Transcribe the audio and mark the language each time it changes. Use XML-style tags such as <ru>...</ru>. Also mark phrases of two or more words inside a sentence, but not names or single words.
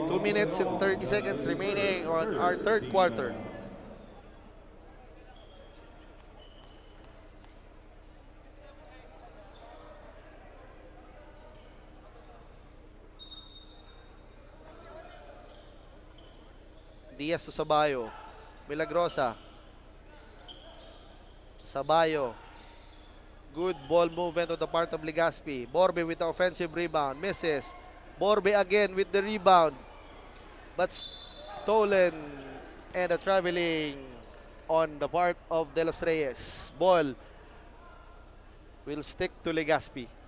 <en>2 minutes and 30 seconds remaining on our third quarter. Diaz to Sabayo. Milagrosa. Sabayo. Good ball movement on the part of Legaspi. Borbe with the offensive rebound. Misses. Borbe again with the rebound. But stolen and a traveling on the part of De Los Reyes. Ball will stick to Legaspi.</en>